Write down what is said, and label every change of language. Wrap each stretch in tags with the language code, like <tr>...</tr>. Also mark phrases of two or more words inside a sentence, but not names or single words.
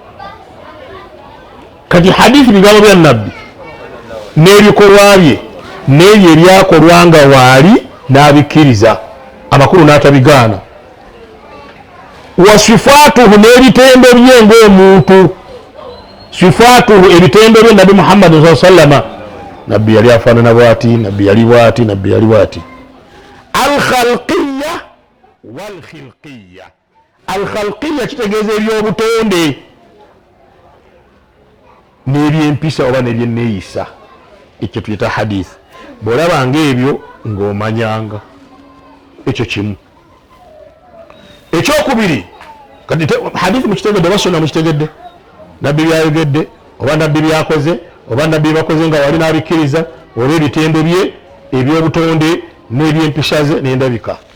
<lg>kati hadithi bigambo bya nabbi n'ebikolwa bye n'ebyo ebyakolwa nga waali n'abikkiriza amakulu n'atabigaana</lg> <ar>وصفاته</ar> <lg>n'ebitendo bye ng'omuntu sifaatuhu ebitendo bye nabi Muhammad</lg> <ar>صلى الله عليه وسلم</ar> <lg>nabbi yali afaanana bwati nabbi yali bwati nabbi yali bwati</lg> <ar>الخلقية والخلقية الخلقية</ar> <lg>kitegeeza ebyobutonde n'ebyempisa oba n'ebyenneeyisa ekyo tuyita hadith bw'olabanga ebyo ng'omanyanga ekyo kimu ekyokubiri kati hadith mukitegedde oba sonna mukitegedde nabbi byayogedde oba nabbi byakoze oba nabbi bakoze nga wali n'abikkiriza oba ebitendo bye ebyobutonde n'ebyempisa ze n'endabika</lg>